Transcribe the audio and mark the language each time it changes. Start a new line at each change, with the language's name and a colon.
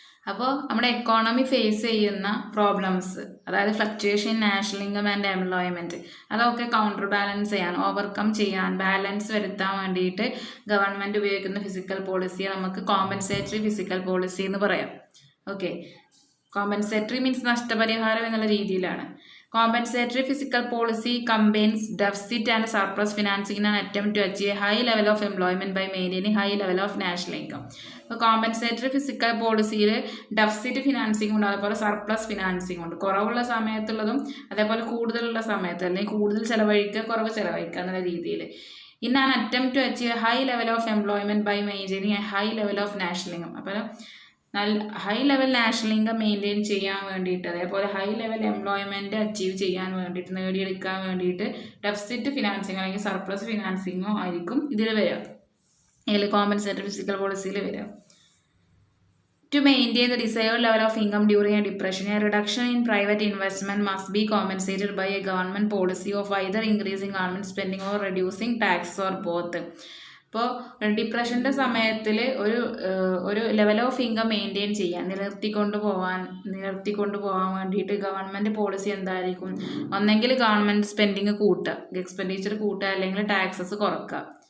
Malayalam: അപ്പോൾ നമ്മുടെ economy face ചെയ്യുന്ന പ്രോബ്ലംസ്, അതായത് fluctuation,
English: national income and employment,
Malayalam: അതൊക്കെ കൗണ്ടർ ബാലൻസ് ചെയ്യാൻ, ഓവർകം ചെയ്യാൻ, ബാലൻസ് വരുത്താൻ വേണ്ടിയിട്ട് ഗവൺമെൻറ് ഉപയോഗിക്കുന്ന ഫിസിക്കൽ പോളിസിയെ നമുക്ക് കോമ്പൻസേറ്ററി ഫിസിക്കൽ പോളിസി എന്ന് പറയാം. ഓക്കെ, കോമ്പൻസേറ്ററി മീൻസ് നഷ്ടപരിഹാരം എന്നുള്ള രീതിയിലാണ്.
English: Compensatory fiscal policy combines deficit and surplus financing in an attempt to achieve a high level of employment by maintaining high level of national income.
Malayalam: അപ്പോൾ compensatory physical പോളിസിയിൽ deficit financing ഉണ്ട്, അതുപോലെ surplus financing ഉണ്ട്. കുറവുള്ള സമയത്തുള്ളതും അതേപോലെ കൂടുതലുള്ള സമയത്ത്, അല്ലെങ്കിൽ കൂടുതൽ ചിലവഴിക്കുക കുറവ് ചിലവഴിക്കുക എന്നുള്ള രീതിയിൽ.
English: In an attempt to achieve a high level of employment by maintaining a high level of national income.
Malayalam: അപ്പോൾ high level national income maintain ചെയ്യാൻ വേണ്ടിയിട്ട്, അതേപോലെ ഹൈ ലെവൽ എംപ്ലോയ്മെൻറ്റ് അച്ചീവ് ചെയ്യാൻ വേണ്ടിയിട്ട്, നേടിയെടുക്കാൻ വേണ്ടിയിട്ട് ഡെഫിസിറ്റ് ഫിനാൻസിങ് അല്ലെങ്കിൽ സർപ്ലസ് ഫിനാൻസിങ്ങോ ആയിരിക്കും ഇതിൽ വരിക, അല്ലെങ്കിൽ കോമ്പൻസേറ്ററി ഫിസിക്കൽ പോളിസിയിൽ വരിക.
English: To maintain the desired level of income during a depression, a reduction in private investment must be compensated by a government policy of either increasing government spending or reducing taxes or both.
Malayalam: ഇപ്പോൾ ഡിപ്രഷൻ്റെ സമയത്തിൽ ഒരു level of income maintain ചെയ്യാൻ നിലനിർത്തിക്കൊണ്ട് പോകാൻ വേണ്ടിയിട്ട് government policy എന്തായിരിക്കും? ഒന്നെങ്കിൽ government spending കൂട്ടുക, എക്സ്പെൻഡിച്ചർ കൂട്ടുക, അല്ലെങ്കിൽ ടാക്സസ് കുറക്കുക.